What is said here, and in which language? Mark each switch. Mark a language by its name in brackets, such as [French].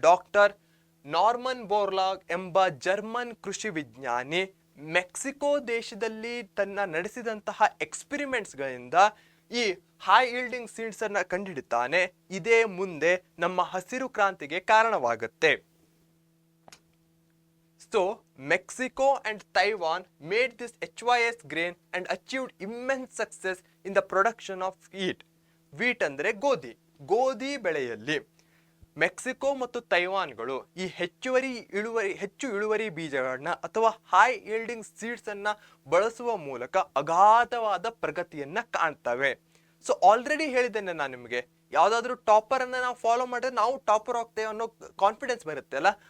[Kannada] Doctor Norman Borlaug ಎಂಬ German ಕೃಷಿ ವಿಜ್ಞಾನಿ ಮೆಕ್ಸಿಕೋ ದೇಶದಲ್ಲಿ ತನ್ನ ನಡೆಸಿದಂತಹ ಎಕ್ಸ್ಪೆರಿಮೆಂಟ್ಸ್ಗಳಿಂದ ಈ ಹೈ ಈಲ್ಡಿಂಗ್ ಸೀಡ್ಸ್ ಅನ್ನ ಕಂಡುಹಿಡಿತಾನೆ. ಇದೇ ಮುಂದೆ ನಮ್ಮ ಹಸಿರು ಕ್ರಾಂತಿಗೆ ಕಾರಣವಾಗುತ್ತೆ. [English] So, Mexico and Taiwan made this HYS grain and achieved immense success in the production of wheat. [Kannada] Wheat ಅಂದರೆ ಗೋಧಿ. ಗೋಧಿ ಬೆಳೆಯಲ್ಲಿ ಮೆಕ್ಸಿಕೋ ಮತ್ತು ತೈವಾನ್ಗಳು ಈ ಹೆಚ್ಚು ಇಳುವರಿ ಬೀಜಗಳನ್ನ ಅಥವಾ ಹೈ ಈಲ್ಡಿಂಗ್ ಸೀಡ್ಸ್ ಅನ್ನ ಬಳಸುವ ಮೂಲಕ ಅಗಾಧವಾದ ಪ್ರಗತಿಯನ್ನ ಕಾಣ್ತವೆ. ಸೊ ಆಲ್ರೆಡಿ ಹೇಳಿದ್ದೇನೆ ನಾನು ನಿಮಗೆ, ಯಾವ್ದಾದ್ರು ಟಾಪರ್ ಅನ್ನ ನಾವು ಫಾಲೋ ಮಾಡಿದ್ರೆ ನಾವು ಟಾಪರ್ ಹೋಗ್ತೇವೆ ಅನ್ನೋ ಕಾನ್ಫಿಡೆನ್ಸ್ ಬರುತ್ತೆ ಅಲ್ಲ.